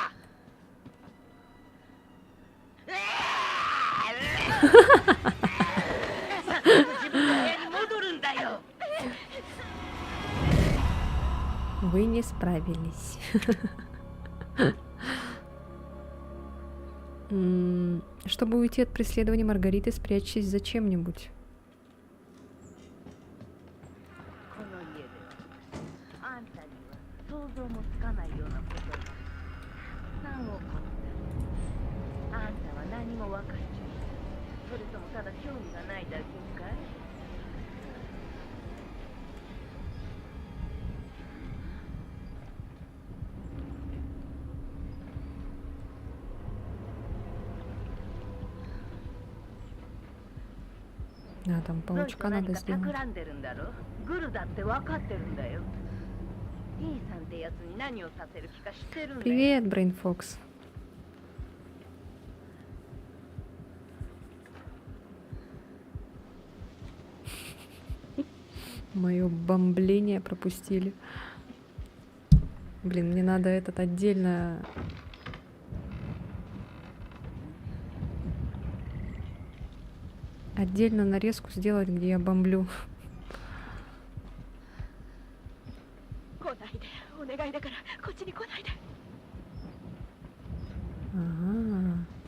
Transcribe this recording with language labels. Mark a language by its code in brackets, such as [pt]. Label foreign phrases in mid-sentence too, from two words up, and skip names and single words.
[ru] Вы не справились. Чтобы уйти от преследования Маргариты, спрячьтесь за чем-нибудь. [ja] あんたには想像もつかないようなことが何起こったあんたは何も分かっちゃいないそれともただ興味がないだけかい [ru] А, там [ja] ロイと [ru] паучка [ja] 何 [ru] надо [ja] か [ru] сделать. [ja] 企んでるんだろグルだって分かってるんだよ T さんってやつに何をさせる気か知ってるんだよ [ru] Привет, Brain Fox. Мое бомбление пропустили. Блин, мне надо этот отдельно... Отдельно нарезку сделать, где я бомблю. [ja] 来ないでお願いだからこっちに来ないで [ru] Ага.